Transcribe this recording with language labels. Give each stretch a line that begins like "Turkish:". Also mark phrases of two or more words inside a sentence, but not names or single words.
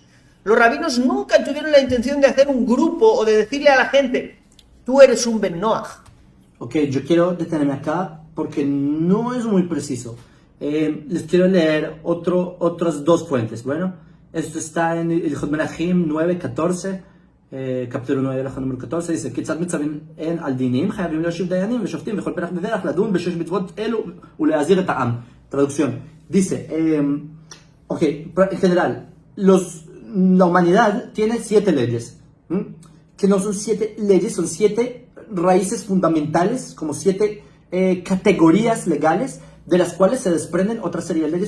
Spanish: Los rabinos nunca tuvieron la intención de hacer un grupo o de decirle a la gente, tú eres un Ben Noach. Ok, yo quiero detenerme acá porque no es muy preciso. Les quiero leer otras dos fuentes. Bueno, esto está en el Ilhot Melachim 9:14, capítulo 9, la número 14, dice,
Hebrew: כיצד מצווים הן על דינים, חייבים להושיב דיינים ושופטים וכל פרח ודרך לדון בשש מצוות אלו ולהזהיר את העם.
Spanish: Traducción. Dice, ok, en general, la humanidad tiene 7 leyes, que no son 7 leyes, son 7 raíces fundamentales, como 7 categorías legales de las cuales se desprenden otra serie de leyes.